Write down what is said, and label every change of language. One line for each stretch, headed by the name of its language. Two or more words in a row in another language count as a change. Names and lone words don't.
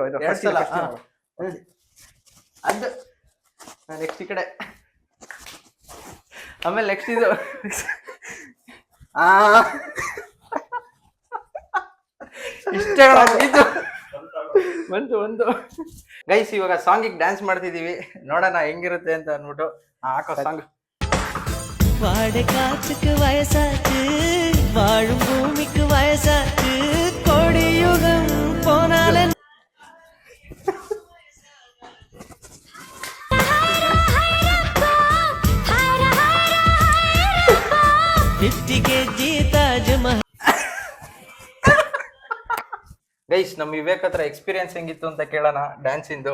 Kannada: ಎರಡ್ ಸಲ. ಅದು ನೆಕ್ಸ್ಟ್ ಈ ಕಡೆ, ಆಮೇಲೆ ನೆಕ್ಸ್ಟ್ ಇದು. ಇಷ್ಟೇ ಇದು ಒಂದು. ಗೈಸ್, ಇವಾಗ ಸಾಂಗಿಗೆ ಡ್ಯಾನ್ಸ್ ಮಾಡ್ತಿದೀವಿ, ನೋಡೋಣ ಹೆಂಗಿರುತ್ತೆ ಅಂತ ಅನ್ಬಿಟ್ಟು. ಹಾಕೋ ಸಾಂಗ್.
Tamil: வாடை காற்றுக்கு வயசாச்சு, வாழும் பூமிக்கு வயசாச்சு, கோடியுகம் போனாலும்
Kannada: ಗೈಸ್, ನಮ್ ವಿವೇಕ್ ಹತ್ರ ಎಕ್ಸ್ಪೀರಿಯನ್ಸ್ ಹೆಂಗಿತ್ತು ಅಂತ ಕೇಳೋಣ ಡ್ಯಾನ್ಸ್ ಇಂದು.